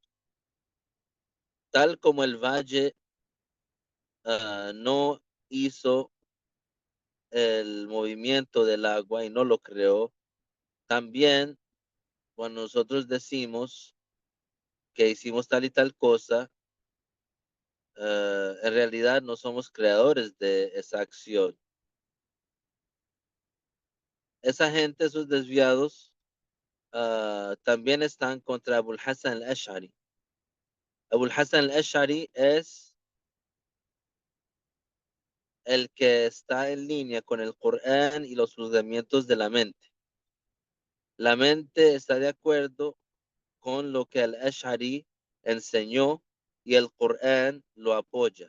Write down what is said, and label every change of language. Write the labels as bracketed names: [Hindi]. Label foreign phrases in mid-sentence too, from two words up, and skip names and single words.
[Spanish] Tal como el valle no hizo el movimiento del agua y no lo creó, también cuando nosotros decimos que hicimos tal y tal cosa, en realidad no somos creadores de esa acción. Esa gente, esos desviados, también están contra Abul Hassan al-Ash'ari. Abul Hassan al-Ash'ari es el que está en línea con el Corán y los juzgamientos de la mente. La mente está de acuerdo con lo que al-Ash'ari enseñó y el Corán lo apoya.